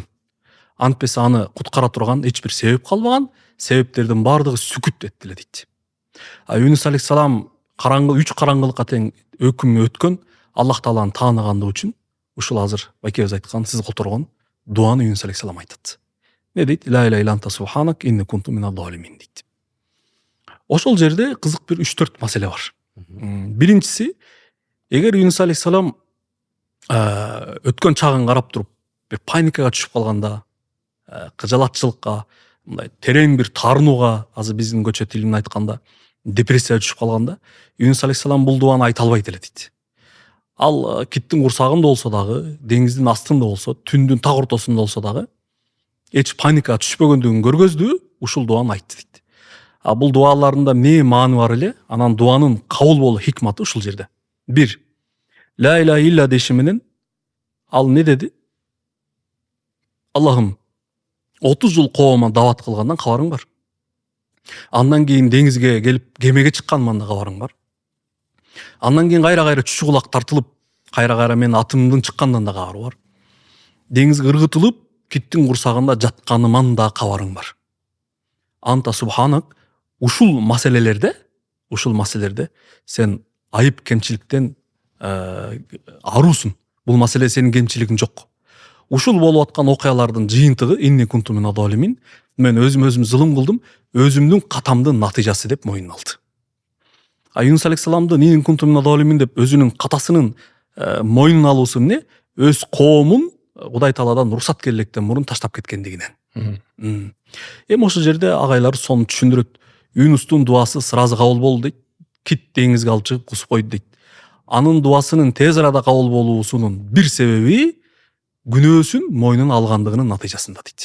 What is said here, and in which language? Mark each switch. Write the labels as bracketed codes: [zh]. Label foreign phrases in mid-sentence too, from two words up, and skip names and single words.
[ky] Антпесе аны куткара турган эч бир себеп калбаган, себептердин баардыгы сүкүт этти эле дейт. Юнус алейхисалам 3 караңгылыкка тең өкүм өткөн, Аллах Тааланы тааныгандыгы үчүн ушул азыр байкебиз айткан, сиз которгон дуаны Юнус алейхисалам айтат. Не дейт? [ar] لا إله إلا أنت سبحانك إني كنت من الظالمين дейт. [ky] Ошол жерде кызык бир 3-4 маселе бар. Биринчиси, эгер Юнус алейхисалам өткөн чагын карап туруп бир паникага түшүп калганда, кыжалатчылыкка, мындай терең бир таарынууга, азыр биздин көчө тили менен айтканда, депрессияга түшүп калганда, Юнус алейхисалам бул дуаны айта албайт эле дейт. Ал киттин курсагында болсо дагы, деңиздин астында болсо, түндүн так ортосунда болсо дагы, эч паникага түшпөгөндүгүн көргөздү, ушул дуаны айтты дейт. Бул дуаларында эмне маани бар эле, анан дуанын кабыл болуу хикматы ушул жерде. 1. [ar] لا إله إلا [ky] деши менен ал не деди? Аллахым, 30 жыл коомго дават кылгандан кабарың бар. Андан кийин деңизге келип, кемеге чыкканыман да кабарың бар. Андан кийин кайра чүчү кулак тартылып, кайра менин атымдын чыккандан да кабар бар. Деңизге ыргытылып, киттин курсагында жатканыман да кабарың бар. [ar] أنت سبحانك, [ky] ушул маселелерде сен айып кемчиликтен аруусун. Бул маселе сенин кемчилигиң жок. Ушул болуп аткан окуялардын жыйынтыгы [ar] إني كنت من الظالمين, [ky] мен өзүм зулум кылдым, өзүмдүн катамдын натыйжасы деп мойнуна алды. Юнус алейхисаламды [ar] إني كنت من الظالمين [ky] деп өзүнүн катасынын мойнуна алуусу эмне? Өз коомун Кудай Тааладан уруксат келелектен мурун таштап кеткендигинен. Эми ошол жерде агайлар сону түшүндүрөт. Юнустун дуасы сразу кабыл болду дейт. Кит деңизге алып чыгып кусуп койду дейт. Анын дуасынын тез арада кабыл болуусунун бир себеби күнөөсүн мойнуна алгандыгынын натыйжасында дейт.